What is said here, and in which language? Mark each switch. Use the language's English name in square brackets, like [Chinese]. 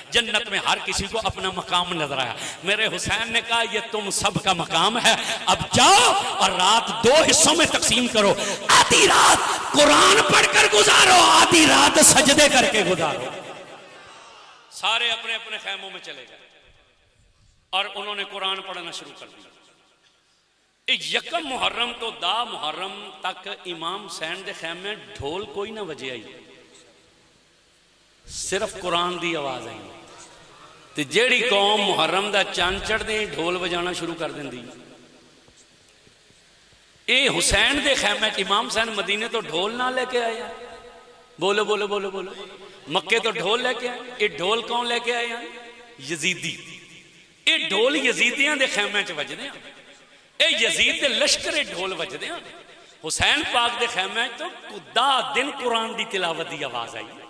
[Urdu] جنت میں ہر کسی کو اپنا مقام نظر آیا. میرے حسین نے کہا یہ تم سب کا مقام ہے، اب جاؤ اور رات 2 حصوں میں تقسیم کرو. آدھی رات قرآن پڑھ کر گزارو، آدھی رات سجدے کر کے گزارو. سارے اپنے اپنے خیموں میں چلے گئے اور انہوں نے قرآن پڑھنا شروع کر دیا. [Punjabi] یکم محرم تو 10 محرم تک امام حسین دے خیمے ڈھول کوئی نہ وجے آئی، صرف قرآن دی آواز آئی. تے جیڑی قوم محرم دا چاند چڑھ دے ڈھول بجانا شروع کر دیندی. اے حسین دے خیمے امام حسین مدینے تو ڈھول نہ لے کے آیا. بولو بولو بولو بولو. مکے تو ڈھول لے کے آئے. [Urdu] یہ ڈھول کون لے کے آئے ہیں؟ یزیدی. [Punjabi] یہ ڈھول یزیدیاں دے خیمے چ وجدے ہیں. اے یزید دے لشکر ڈھول وجدے ہیں. حسین پاک دے خیمے تو دا دن قرآن دی تلاوت دی آواز آئی.